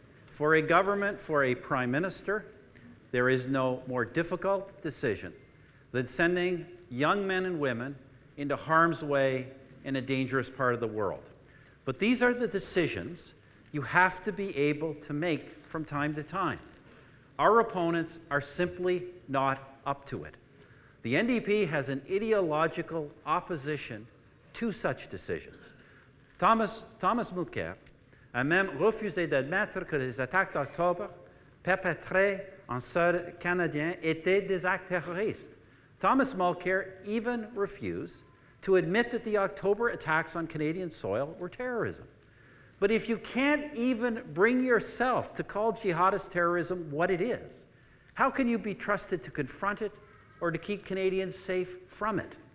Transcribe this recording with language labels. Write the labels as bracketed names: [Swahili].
[English] For a government, for a prime minister, there is no more difficult decision than sending young men and women into harm's way in a dangerous part of the world. But these are the decisions you have to be able to make from time to time. Our opponents are simply not up to it. The NDP has an ideological opposition to such decisions. [French] Thomas Mulcair a même refusé d'admettre que les attaques d'octobre perpétrées en sol canadien étaient des actes terroristes. [English] Thomas Mulcair even refused to admit that the October attacks on Canadian soil were terrorism. But if you can't even bring yourself to call jihadist terrorism what it is, how can you be trusted to confront it or to keep Canadians safe from it?